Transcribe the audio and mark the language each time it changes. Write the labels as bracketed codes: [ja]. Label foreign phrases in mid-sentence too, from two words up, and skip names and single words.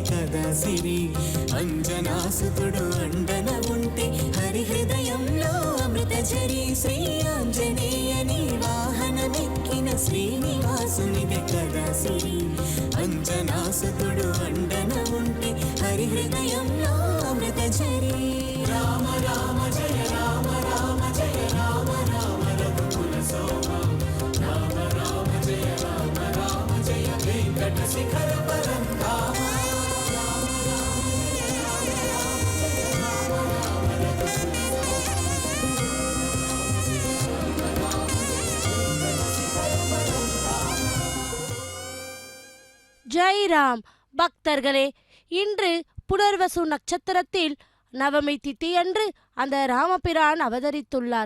[te] కదా సిరి అంజనాసుతుడు అండన ఉంటే హరి హృదయంలో అమృత ఝరి శ్రీ ఆంజనేయని వాహనమెక్కిన శ్రీనివాసునిదే కదా సిరి అంజనాసుతుడు అండన ఉంటే హరి హృదయంలో అమృత ఝరి రామ రామ జయ రామ రామ జయ రామ రామ రఘుకుల సోమ రామ రామ జయ రామ రామ జయ వెంకట శిఖర పరంధామ [ta] ஜெய் ராம். பக்தர்களே, இன்று புனர்வசு நட்சத்திரத்தில் நவமி திதி அன்று அந்த ராமபிரான் அவதரித்துள்ளார்.